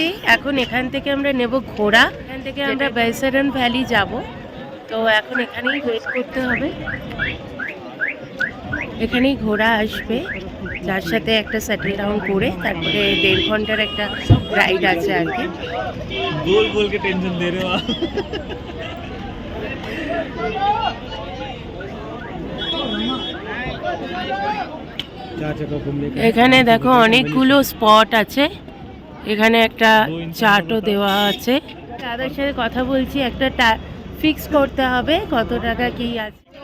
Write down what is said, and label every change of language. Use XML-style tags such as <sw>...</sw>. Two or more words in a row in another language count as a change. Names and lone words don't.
<bn>এখন এখান থেকে আমরা নেব ঘোড়া, এখান থেকে আমরা বৈসারন ভ্যালি যাব। তো এখন এখানেই ওয়েট করতে হবে, এখানেই ঘোড়া আসবে, যার সাথে একটা</bn> <en>settle down</en> <bn>করে তারপরে 1.5 ঘন্টার একটা রাইড আছে আর কি।</bn> <hi>बोल बोल के टेंशन दे रहे हो आप।</hi> <bn>এখানে দেখো অনেকগুলো স্পট আছে, এখানে একটা চার্টও দেওয়া আছে। দাদার সাথে কথা বলছি, একটা ফিক্স করতে হবে কত টাকা কি আছে।</bn>